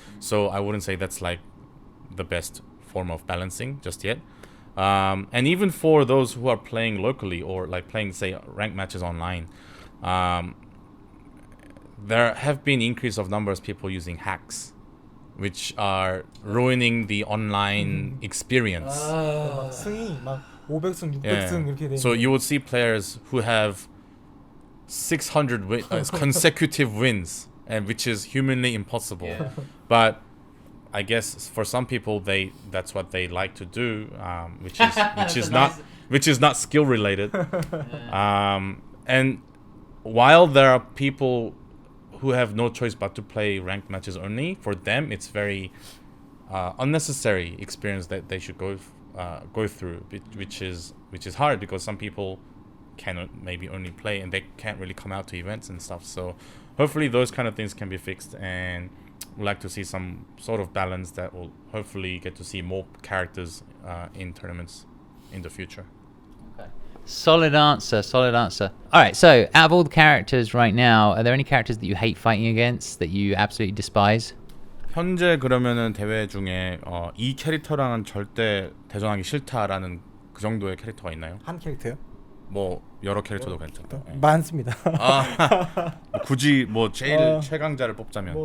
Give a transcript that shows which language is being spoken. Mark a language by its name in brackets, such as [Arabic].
[English] So I wouldn't say that's like the best form of balancing just yet. And even for those who are playing locally or like playing say ranked matches online, there have been increase of numbers of people using hacks, which are ruining the online experience. [Korean] 승이 막 500승, 600승 이렇게 되는. [English] So you would see players who have 600 consecutive wins and which is humanly impossible. But I guess for some people that's what they like to do, which is not skill related. And while there are people who have no choice but to play ranked matches only, for them it's very unnecessary experience that they should go through, which is hard because some people cannot maybe only play and they can't really come out to events and stuff. So hopefully those kind of things can be fixed, and we'd like to see some sort of balance that will hopefully get to see more characters in tournaments in the future. Solid answer. All right, so out of all the characters right now, are there any characters that you hate fighting against, that you absolutely despise? [Korean] 현재 그러면은 대회 중에 이 캐릭터랑은 절대 대전하기 싫다라는 그 정도의 캐릭터가 있나요? 한 캐릭터요? 뭐 여러 캐릭터도 괜찮다. 많습니다. 뭐 굳이 뭐 제일 최강자를 뽑자면